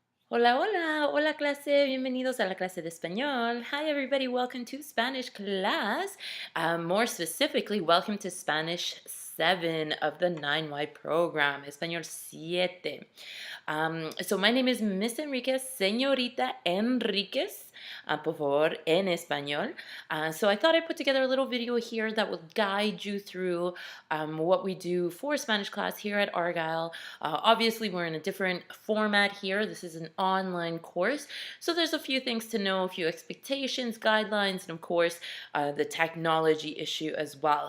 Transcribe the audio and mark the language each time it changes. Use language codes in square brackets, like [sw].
[es] Hola, hola, hola clase, bienvenidos a la clase de español. [en] Hi everybody, welcome to Spanish class. More specifically, welcome to Spanish 7 of the 9Y program, Español 7. So my name is Miss Enriquez, Señorita Enriquez, [es] por favor, en español. [en] So I thought I'd put together a little video here that will guide you through what we do for Spanish class here at Argyle. Obviously, we're in a different format here. This is an online course, so there's a few things to know, a few expectations, guidelines, and of course, the technology issue as well.